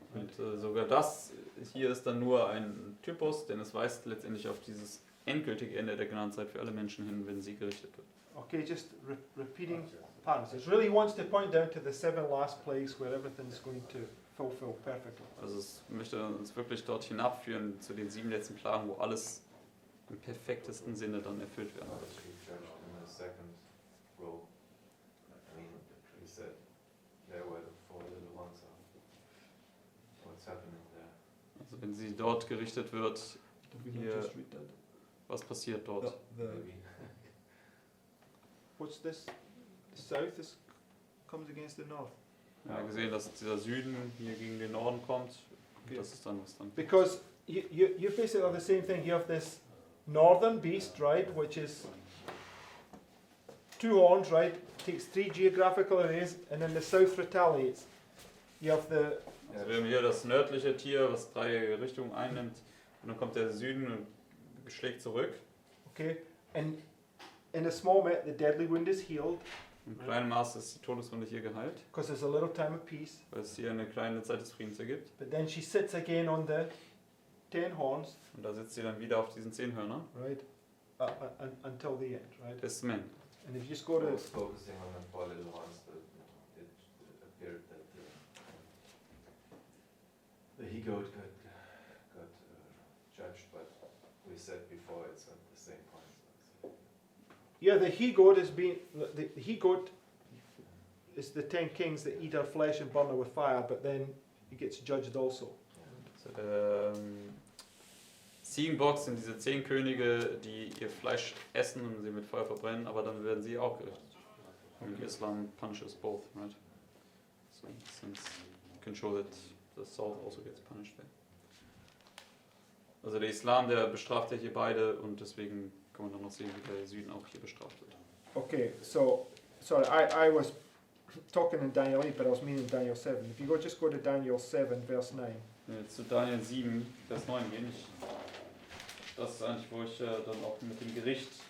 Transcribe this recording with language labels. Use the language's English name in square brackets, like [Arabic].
[German] Und sogar das hier ist dann nur ein Typus, denn es weist letztendlich auf dieses endgültige Ende der Gnadenszeit für alle Menschen hin, wenn sie gerichtet wird. [English] Okay, just repeating patterns. It really wants to point down to the 7 last plagues where everything's going to fulfill perfectly. [German] Also es möchte uns wirklich dort hinabführen zu den 7 letzten Plagen, wo alles im perfektesten Sinne dann erfüllt werden [English] How [German] wird. [English] is he judged in the second row? I mean, he said there were the 4 little ones. What's happening there? [German] Also wenn sie dort gerichtet wird, [English] Did we not [German] Hier. [English] just read that? [German] was passiert dort? [English] Maybe. What's this? The south comes against the north. [German] Wir haben gesehen, dass dieser Süden hier gegen den Norden kommt. Und das ist dann was dann. [English] Because you basically have the same thing. You have this northern beast, right, which is 2 horns, right, takes 3 geographical areas, and then the south retaliates. You have the [German] Also wir haben hier das nördliche Tier, was 3 Richtungen einnimmt. Und dann kommt der Süden und schlägt zurück. [English] okay, and in a small measure, the deadly wound is healed [German] Im kleinen Maß ist die Todeswunde hier geheilt, [English] because there's a little time of peace. [German] weil es hier eine kleine Zeit des Friedens ergibt. [English] But then she sits again on the 10 horns, [German] Und da sitzt sie dann wieder auf diesen 10 Hörnern [English] right, until the end, right. [German] bis zum Ende. [English] And if you just go I to was focusing on the 4 little ones, but it appeared that the he-goat got judged, but we said before it's at the same point. So yeah, the he-goat is being the he-goat is the 10 kings that eat our flesh and burn it with fire, but then he gets judged also. [German] Also der Ziegenbock sind diese 10 Könige, die ihr Fleisch essen und sie mit Feuer verbrennen, aber dann werden sie auch gerichtet. [English] Und Islam punishes both, right? So since you can show that the south also gets punished there. [German] Also der Islam, der bestraft ja hier beide und deswegen kann man dann noch sehen, wie der Süden auch hier bestraft wird. [English] Okay, so sorry, I was talking in Daniel 8, but I was meaning Daniel 7. If you just go to Daniel 7, verse 9. [German] Wenn wir jetzt zu Daniel 7, Vers 9 gehen, das ist eigentlich, wo ich dann auch mit dem Gericht